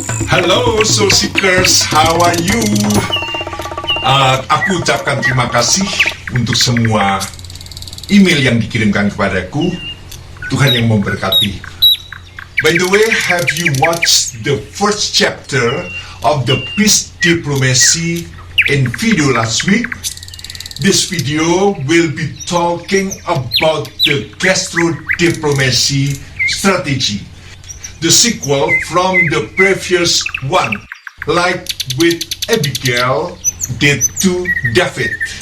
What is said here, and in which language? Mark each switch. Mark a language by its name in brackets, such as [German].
[English] Halo Soul Seekers, how are you? [Indonesian] Aku ucapkan terima kasih untuk semua email yang dikirimkan kepadaku. Tuhan yang memberkati. [English] By the way, have you watched the first chapter of the peace diplomacy in video last week? This video will be talking about the gastro diplomacy strategy, the sequel from the previous one, like with Abigail did to David.